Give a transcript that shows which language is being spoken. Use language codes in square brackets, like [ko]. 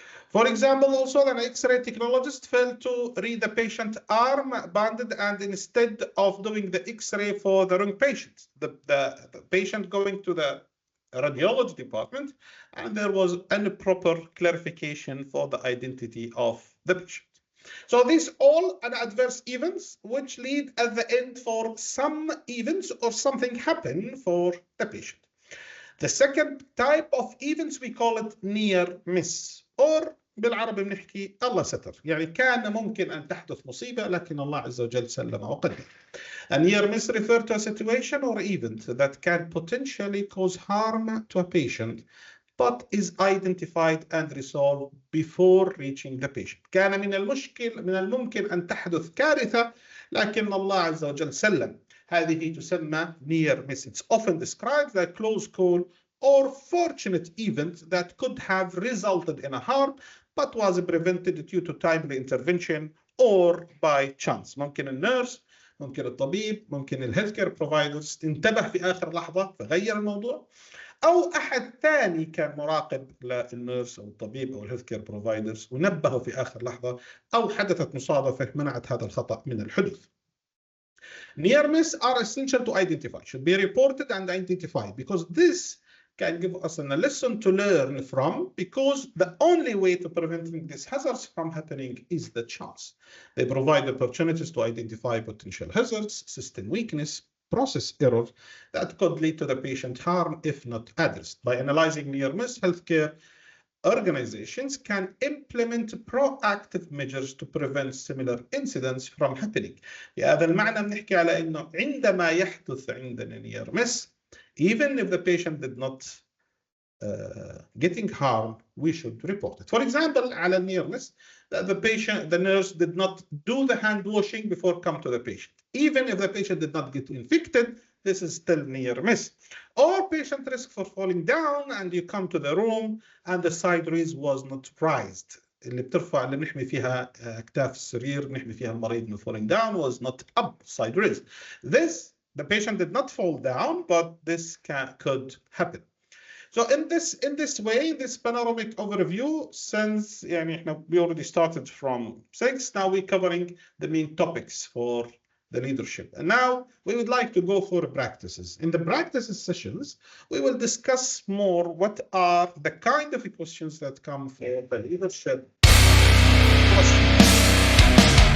[en] For example, also an X-ray technologist failed to read the patient arm banded, and instead of doing the X-ray for the wrong patient, the patient going to the radiology department, and there was improper clarification for the identity of the patient. So these all are adverse events which lead at the end for some events or something happen for the patient. The second type of events we call it near miss, or [ar] بالعربي بنحكي الله ستر، يعني كان ممكن أن تحدث مصيبة لكن الله عز وجل سلم وقدر. [en] A near miss refers to a situation or event that can potentially cause harm to a patient but is identified and resolved before reaching the patient. [ar] كان من الممكن أن تحدث كارثة لكن الله عز وجل سلم. هذه تسمى [en] near miss. It's often described as a close call or fortunate event that could have resulted in a harm but was prevented due to timely intervention or by chance. [ar] ممكن النيرس، ممكن الطبيب، ممكن الهيلث كير بروفايدرز انتبه في آخر لحظة فغير الموضوع، أو أحد ثاني كان مراقب للنيرس أو الطبيب أو الهيلث كير بروفايدرز ونبهه في آخر لحظة، أو حدثت مصادفة منعت هذا الخطأ من الحدوث. [en] Near miss are essential to identify, should be reported and identified, because this can give us a lesson to learn from, because the only way to preventing these hazards from happening is the chance. They provide opportunities to identify potential hazards, system weakness, process error that could lead to the patient harm if not addressed. By analyzing near miss, healthcare organizations can implement proactive measures to prevent similar incidents from happening. [ar] بهذا المعنى بنحكي على إنه عندما يحدث عندنا [en] near miss, even if the patient did not getting harm, we should report it. For example, على near miss, the nurse did not do the hand washing before come to the patient. Even if the patient did not get infected, this is still near miss. Or patient risk for falling down and you come to the room and the side raise was not raised. [ar] اللي بترفع اللي بنحمي فيها أكتاف السرير بنحمي فيها المريض من [en] falling down was not up, side raise. The patient did not fall down, but this could happen. So in this way, this panoramic overview, since we already started from 6, now we're covering the main topics for the leadership. And now we would like to go for practices. In the practices sessions, we will discuss more what are the kind of questions that come for the leadership questions.